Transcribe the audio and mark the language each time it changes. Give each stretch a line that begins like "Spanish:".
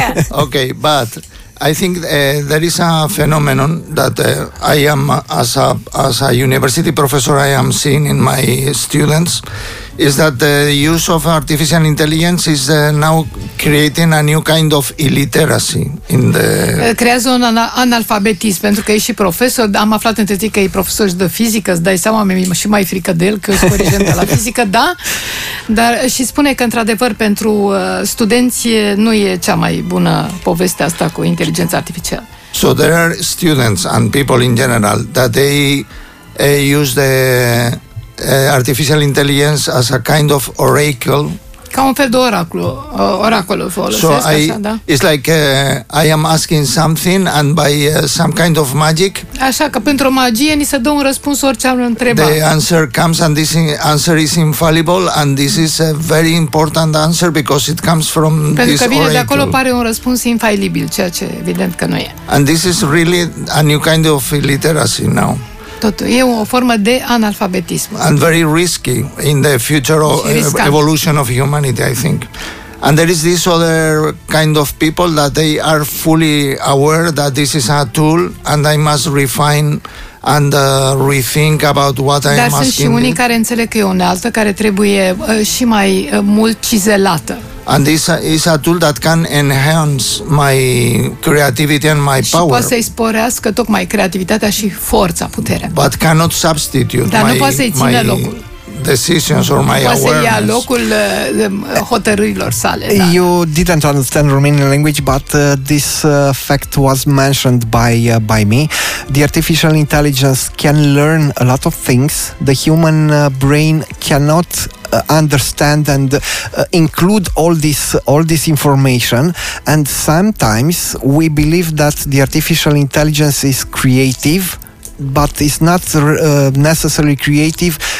English: Okay, but I think there is a phenomenon that I am, as a university professor, I am seeing in my students, is that the use of artificial intelligence is now creating a new kind of illiteracy in the...
Romanian: Creează un analfabetism, pentru că e și profesor, am aflat între timp că e profesor și de fizică, îți dai seama, mi-e și mai frică de el, că e corigent de la fizică, da? Dar și spune că, într-adevăr, pentru studenți nu e cea mai bună poveste asta cu inteligența artificială.
English: So there are students and people in general that they use the... artificial intelligence as a kind of oracle.
Romanian: Ca un fel de oracolul folosesc,
English: so
Romanian: așa, da?
English: It's like I am asking something and by some kind of magic.
Romanian: Așa că pentru magie ni se dă un răspuns orice am întrebat.
English: The answer comes and this answer is infallible and this is a very important answer because it comes from
Romanian: pentru
English: this oracle.
Romanian: Pentru că vine de acolo, pare un răspuns infailibil, ceea ce evident că nu e.
English: And this is really a new kind of illiteracy now.
Romanian: Totul. E o formă de analfabetism.
English: And very risky in the future of evolution of humanity, I think. And there is this other kind of people that they are fully aware that this is a tool and I must refine and rethink about what I'm asking.
Romanian: Dar sunt și unii care înțeleg că e unealtă, care trebuie și mai mult cizelată.
English: And this is a tool that can enhance my creativity and my power.
Romanian: Și poate să-i sporească tocmai creativitatea și forța, puterea.
English: But cannot substitute
Romanian: dar
English: my,
Romanian: nu poate să-i țină
English: my
Romanian: locul.
English: Decisions or my awareness.
Romanian: Poate să ia locul hotărârilor sale. Da.
English: You didn't understand Romanian language, but this fact was mentioned by me. The artificial intelligence can learn a lot of things. The human brain cannot understand and include all this information, and sometimes we believe that the artificial intelligence is creative, but it's not necessarily creative.